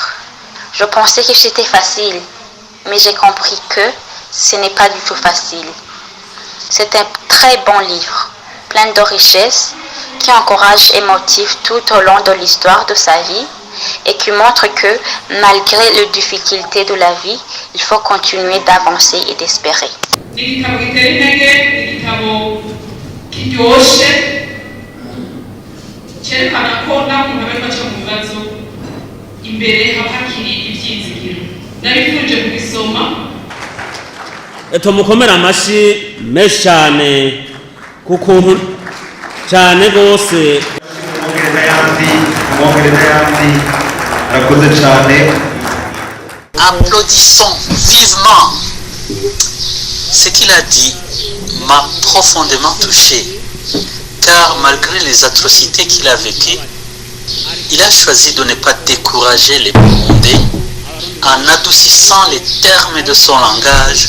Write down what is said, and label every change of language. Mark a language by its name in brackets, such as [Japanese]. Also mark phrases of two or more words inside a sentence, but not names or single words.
[French] Je pensais que c'était facile, mais j'ai compris que ce n'est pas du tout facile. C'est un très bon livre, plein de richesses, qui encourage et motive tout au long de l'histoire de sa vie et qui montre que malgré les difficultés de la vie, il faut continuer d'avancer et d'espérer. [Kinyarwanda] tumukomera amashi menshi cyane ku kuntu cyane rwose. [French] Applaudissons vivement. Ce qu'il a dit m'a profondément touché, car malgré les atrocités qu'il a vécues, il a choisi de ne pas décourager les Burundais en adoucissant les termes de son langage.